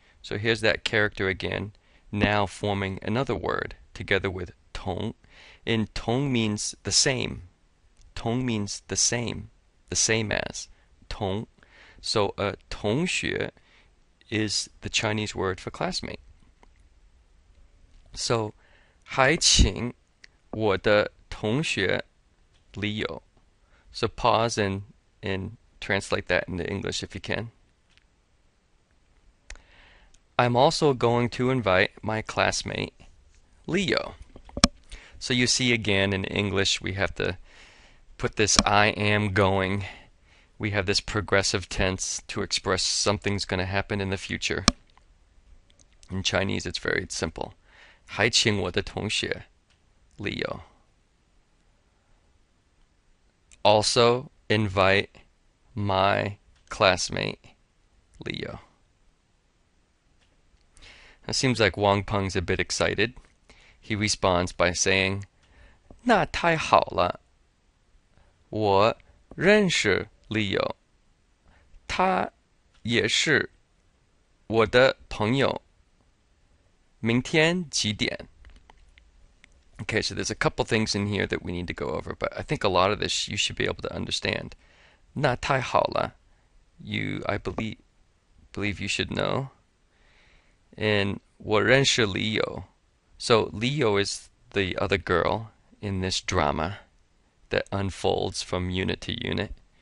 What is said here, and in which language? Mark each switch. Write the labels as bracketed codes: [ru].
[en] So here's that character again, now forming another word together with 同. And 同 means the same. 同 means the same as. 同. So a 同学 is the Chinese word for classmate. [zh] So 还请我的同学里友. [en] So pause and translate that into English if you can. I'm also going to invite my classmate Leo. So you see again in English we have to put this I am going. We have this progressive tense to express something's going to happen in the future. In Chinese it's very simple. [zh] 还请我的同学 Leo. [en] Also invite my classmate Leo. It seems like Wang Peng's a bit excited. He responds by saying, [zh] 那太好了，我认识 Leo， 他也是我的朋友，明天几点? [en] Okay, so there's a couple things in here that we need to go over, but I think a lot of this you should be able to understand. [zh] 那太好了, [en] I believe you should know. And [zh] 我认识 [en] Leo. So Leo is the other girl in this drama that unfolds from unit to unit.